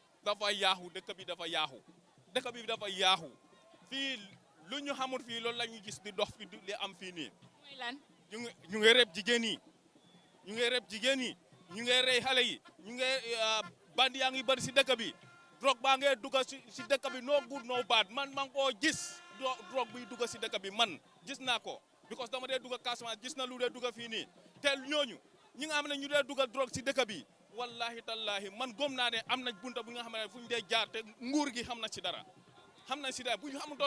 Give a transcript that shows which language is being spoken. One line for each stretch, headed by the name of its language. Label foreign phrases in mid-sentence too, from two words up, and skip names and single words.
Wolof: dafa yaaxu dëkk bi dafa yaaxu fii lu ñu xamul fii loolu la ñu gis di dox fi di am fii nii. mooy lan ñu ngi reb jigéen yi ñu ngi rey xale yi ñu ngi bandi yaa ngi bëri si dëkk bi drogue baa ngee dugga si dëkk bi
English: no good no bad
Wolof: man maa ngi koo gis drogue biy dugga si dëkk bi man gis naa ko because dama dee dugga Casamance gis na lu dee dugga fii nii te ñooñu ñi nga xam ne ñu dee dugga drogue si dëkk bi
Arabic: wallahi tallahi
Wolof: man gëm naa ne am na bunta bu nga xam ne fu ñu dee jaar te nguur gi xam na si dara bu ñu xamutoon